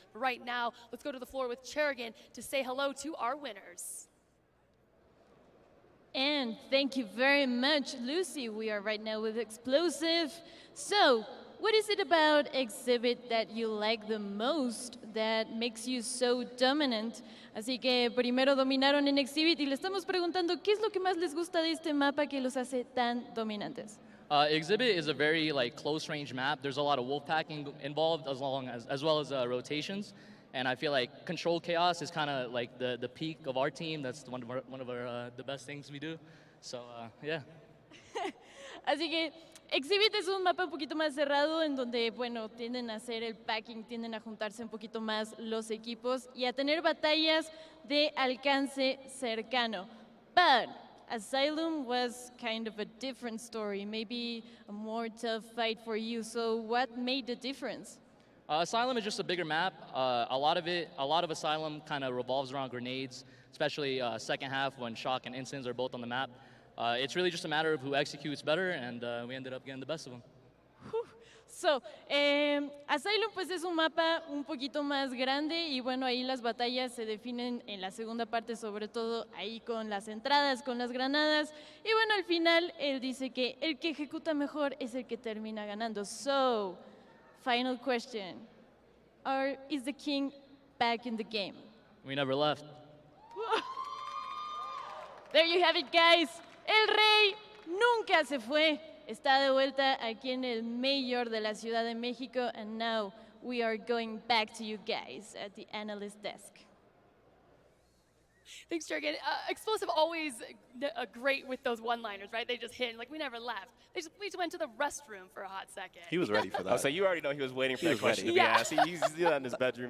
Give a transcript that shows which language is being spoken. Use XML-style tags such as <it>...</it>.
<en>But right now, let's go to the floor with Cherrigan to say hello to our winners. And thank you very much, Lucy. We are right now with Explosive. So, what is it about Exhibit that you like the most that makes you so dominant?</en> <es>Así que primero dominaron en Exhibit y le estamos preguntando qué es lo que más les gusta de este mapa que los hace tan dominantes.</es> <en>Exhibit is a very close range map. There's a lot of wolf packing involved as well as rotations. And I feel like controlled chaos is kind of like the peak of our team. That's one of our the best things we do. So yeah.</en> <es>Así que Exhibit es un mapa un poquito más cerrado en donde, bueno, tienden a hacer el packing, tienden a juntarse un poquito más los equipos y a tener batallas de alcance cercano.</es> <en>But Asylum was kind of a different story, maybe a more tough fight for you. So what made the difference? Asylum is just a bigger map. A lot of Asylum kind of revolves around grenades, especially second half when Shock and Instants are both on the map. It's really just a matter of who executes better, and we ended up getting the best of them.</en> <es>So, Asylum pues es un mapa un poquito más grande y bueno, ahí las batallas se definen en la segunda parte, sobre todo ahí con las entradas, con las granadas. Y bueno, al final él dice que el que ejecuta mejor es el que termina ganando.</es> <en>So, final question. Is the king back in the game? We never left. There you have it, guys.</en> <es>El rey nunca se fue. Está de vuelta aquí en el mayor de la Ciudad de México.</es> <en>And now we are going back to you guys at the analyst desk. Thanks, Jurgen. Explosive always great with those one-liners, right? They just hit, like, we never left. We just went to the restroom for a hot second. He was ready for that. Oh, so you already know he was waiting for that question to be asked. He's in his bedroom.</en>